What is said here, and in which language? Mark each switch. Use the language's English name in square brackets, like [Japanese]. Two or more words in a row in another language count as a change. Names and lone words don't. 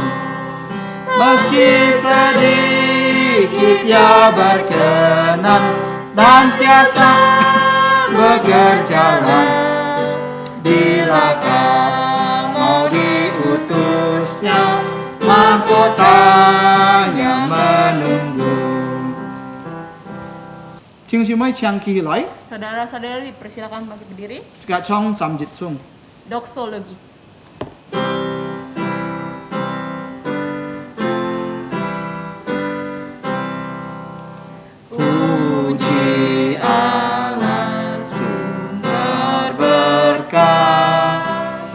[Indonesian] Meski sedikit ia berkenan, senantiasa bekerjalah. Bila kau mau diutusnya, mahkotanya menunggu. [Cantonese] 弟兄姊妹唱起來， [Indonesian] Saudara-saudari dipersilakan bangkit berdiri. [Cantonese] 這個唱三節頌。 [Indonesian] Doksologi. Puji Allah sumber berkah,